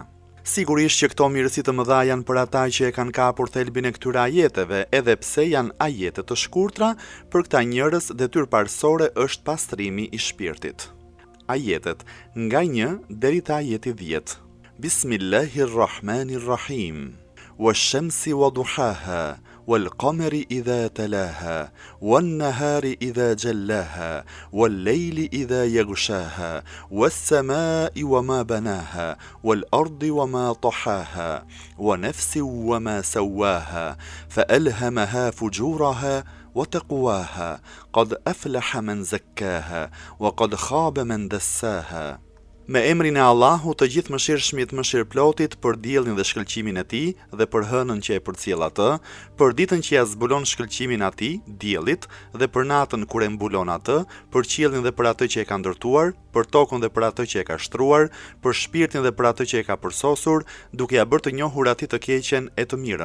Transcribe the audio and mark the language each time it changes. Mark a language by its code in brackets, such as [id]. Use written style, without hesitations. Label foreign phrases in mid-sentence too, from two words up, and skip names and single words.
[sq] Sigurisht që këto mirësi të mëdha janë për ata që e kanë kapur thelbin e këtyre ajeteve, edhe pse janë ajete të shkurtra, për këta njerëz detyrë parsorë është pastrimi i shpirtit. Ajetet nga 1 deri te ajeti 10. [ar] Bismillahirrahmanirrahim. والشمس وضحاها والقمر إذا تلاها والنهار إذا جلاها والليل إذا يغشاها والسماء وما بناها والأرض وما طحاها ونفس وما سواها, فألهمها فجورها وتقواها قد أفلح من زكاها وقد خاب من دساها. [sq] Me emrin e Allahut të gjithë mëshirshmit mëshirëplotit, për diellin dhe shkëlqimin e tij dhe për hënën që e përcjell atë, për ditën që ja zbulon shkëlqimin atij, diellit, dhe për natën kur e mbulon atë, për qiellin dhe për atë që e ka ndërtuar, për tokën dhe për atë që e ka shtruar, për shpirtin dhe për atë që e ka përsosur, duke ja bërë të njohur atij të keqen e të mirën.